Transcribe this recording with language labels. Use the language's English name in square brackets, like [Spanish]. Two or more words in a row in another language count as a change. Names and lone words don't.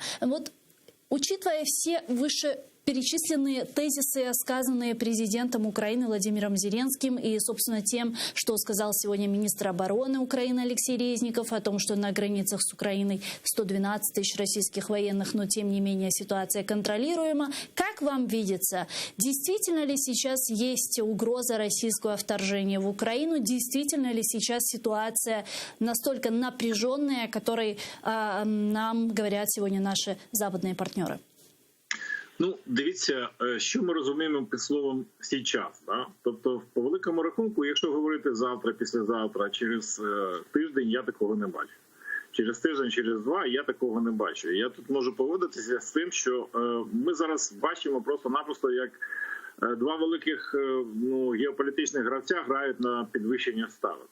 [Russian] Вот, учитывая все вышеперечисленные тезисы, сказанные президентом Украины Владимиром Зеленским и, собственно, тем, что сказал сегодня министр обороны Украины Алексей Резников о том, что на границах с Украиной 112 тысяч российских военных, но тем не менее ситуация контролируема. Как вам видится, действительно ли сейчас есть угроза российского вторжения в Украину? Действительно ли сейчас ситуация настолько напряженная, о которой нам говорят сегодня наши западные партнеры? [Ukrainian] Дивіться, що ми розуміємо під словом «сейчас». Да? Тобто, по великому рахунку, якщо говорити завтра, післязавтра, через тиждень, я такого не бачу. Через тиждень, через два я такого не бачу. Я тут можу погодитися з тим, що ми зараз бачимо просто-напросто, як два великих геополітичних гравця грають на підвищення ставок.